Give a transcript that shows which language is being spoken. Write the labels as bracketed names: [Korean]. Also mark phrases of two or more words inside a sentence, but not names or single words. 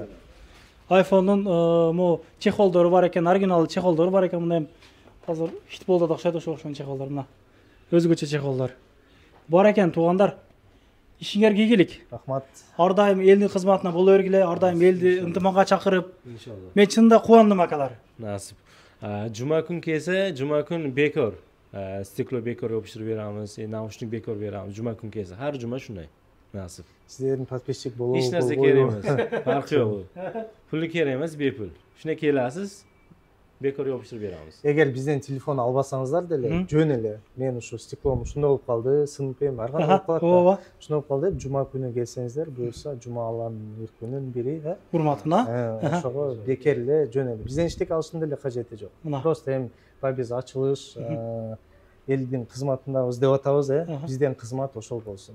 [Kyrgyz] iPhone'un mo чехолдору бар экен, оригинал чехолдору бар экен. Мындай азыр фитболда да окшойт ошол чехолдор мына. Өзгөчө чехолдор. Бар экен туугандар. Ишиңерге ийгилик. Рахмат. Ар дайым элдин кызматына боло бергиле, ар дайым элди ынтымакка чакырып. Inshaalloh. Мен чынында кубандым акалар. Nasib. [Uzbek] Juma kun kelsa, juma kun bekor. Stiklo bekor yopishtirib beramiz, naushnik bekor beramiz. Juma kun kelsa, har juma shunday. Nasib. [Kyrgyz] Сиздердин подписчик болуу. [Uzbek] Hech narsa kerak emas. Farqi yo'q u. Puli kerak emas, bepul. Shuna kelasiz, bekor yopishtirib beramiz. [Kyrgyz] Эгер бизден телефон албасаңыздар деле, жөн эле, мен ушу стеклом ушундай болуп калды, сынып эми ар кандай болуп калат. Ооба. Ушундай болуп калды деп, жума күнү келсеңиздер, буюрса жумалардын күнүн бири, Урматына. ошого бекер эле жөн эле. Бизден эчтеке алыштын деле кажети жок. Просто эми биз ачылыш, элдин кызматындабыз деп атабыз, бизден кызмат ошол болсун.